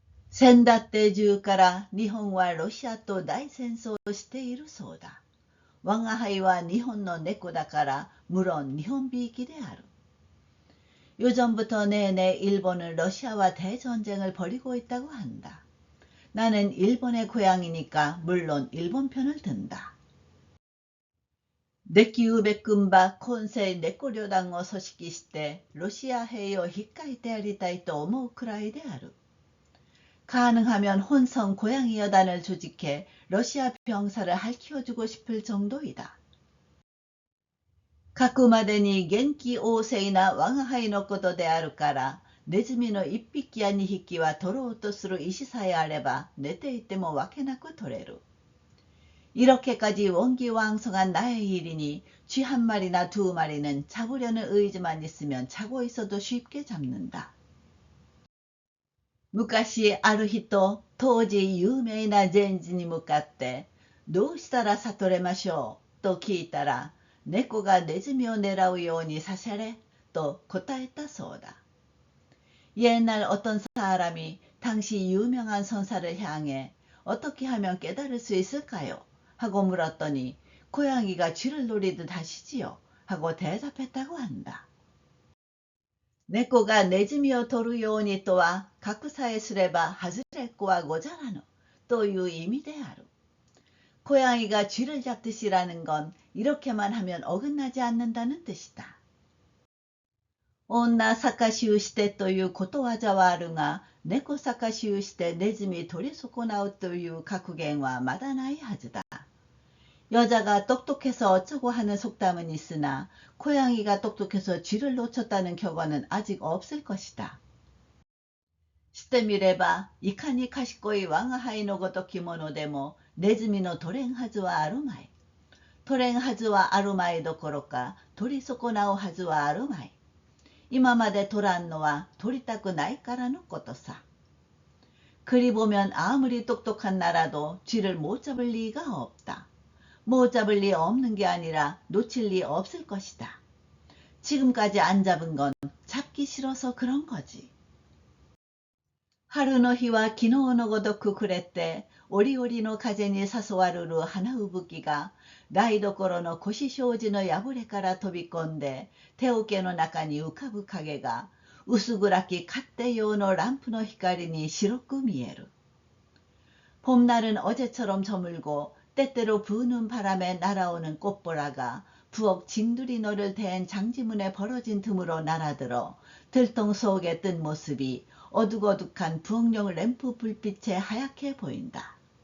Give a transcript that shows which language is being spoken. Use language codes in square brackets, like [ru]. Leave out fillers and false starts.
[ja] 센다때中から日本はロシアと大戦争をしているそうだ。我が輩は日本の猫だから [ko] 물론 [ja] 日本びいきである。 [ko] 요전부터 내내 일본은 러시아와 대전쟁을 벌이고 있다고 한다. 나는 일본의 고향이니까 물론 일본 편을 든다. [ja] できうべくんば今世猫旅団を組織してロシア兵を引っかいてやりたいと思うくらいである。 [ko] 가능하면 혼성 고양이 여단을 조직해 러시아 병사를 할키워주고 싶을 정도이다. [ja] 書くまでに元気旺盛な我が輩のことであるから、ネズミの1匹や2匹は取ろうとする意志さえあれば寝ていてもわけなく取れる。 [ko] 이렇게까지 원기왕성한 나의 일이니 쥐 한 마리나 두 마리는 잡으려는 의지만 있으면 자고 있어도 쉽게 잡는다. [ja] 昔ある人、当時有名な禅師に向かってどうしたら悟れましょうと聞いたら、猫がネズミを狙うようにさせれと答えたそうだ。 [ko] 옛날 어떤 사람이 당시 유명한 선사를 향해 어떻게 하면 깨달을 수 있을까요? 하고 물었더니 고양이가 쥐를 노리듯 하시지요 하고 대답했다고 한다. [ja] 猫がネズミを取るようにとは格さえすれば外れっこはござらぬという意味である。 [ko] 고양이가 쥐를 잡듯이라는 건 이렇게만 하면 어긋나지 않는다는 뜻이다. [ja] 女逆しゅうしてということわざはあるが、猫逆しゅうしてネズミ取り損なうという格言はまだないはずだ。 [ko] 여자가 똑똑해서 어쩌고 하는 속담은 있으나 고양이가 똑똑해서 쥐를 놓쳤다는 격언은 아직 없을 것이다. [ja] してみればいかに賢い我が輩のごときものでもネズミの取れんはずはあるまい。取れんはずはあるまいどころか取り損なうはずはあるまい。今まで取らんのは取りたくないからのことさ。 [ko] 그리 보면 아무리 똑똑한 나라도 쥐를 못 잡을 리가 없다. 못 잡을 리 없는 게 아니라 놓칠 리 없을 것이다. 지금까지 안 잡은 건 잡기 싫어서 그런 거지. [ja] 春の日は昨日のごとく暮れて、折々の風に誘われる花吹雪が台所の腰障子の破れから飛び込んで、手桶の中に浮かぶ影が薄暗き勝手用のランプの光に白く見える。 [ko] 봄날은 어제처럼 저물고 때때로 부는 바람에 날아오는 꽃보라가 부엌 진두리 너를 댄 장지문에 벌어진 틈으로 날아들어 들통 속에 뜬 모습이 어둑어둑한 부엌용 램프 불빛에 하얗게 보인다.